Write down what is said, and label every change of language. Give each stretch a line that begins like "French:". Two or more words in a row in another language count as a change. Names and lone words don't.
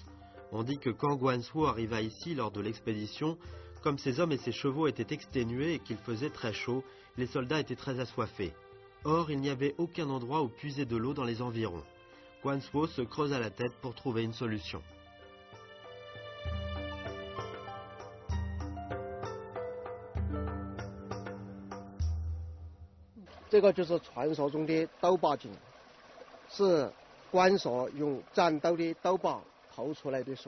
French: On dit que quand Guanshuo arriva ici lors de l'expédition, comme ses hommes et ses chevaux étaient exténués et qu'il faisait très chaud, les soldats étaient très assoiffés. Or, il n'y avait aucun endroit où puiser de l'eau dans les environs. Guanshuo se creusa la tête pour trouver une solution.
Chinese: 这个就是传说中的斗坝井，是关索用战斗的斗坝投出来的水。